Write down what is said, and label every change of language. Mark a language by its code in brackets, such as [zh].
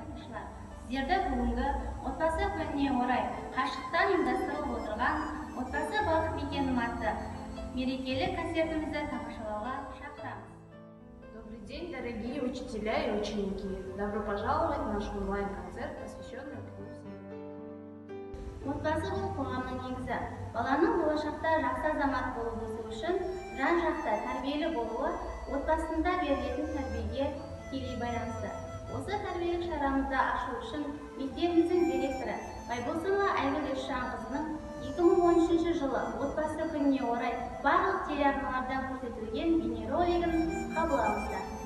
[kk] қатысушылар, сіздерді бүгінгі отбасы күніне орай қашықтан ұйымдастырылып отырған отбасы бақыт мекенім атты мерекелік концертімізді тамашалауға шақырамыз. [ru] Добрый день, дорогие учителя и ученики! Добро пожаловать в наш онлайн-концерт, посвященный «Океану света». [kk] Отбасы бұл қоғамның негізі. Баланың болашақта жақсы азамат болып өсу үшін жан-жақты тәрбиелі болуы отбасында берілетін тәрбиеге тікелей байланысты. Осы тәрбиелік шарамызды ашу үшін мектебіміздің директоры Байбосынова Айгүл Есжанқызының 2013 жылы отбасы күніне орай барлық телеарналарда көрсетілген бейнеролигін қабыл алыңыздар.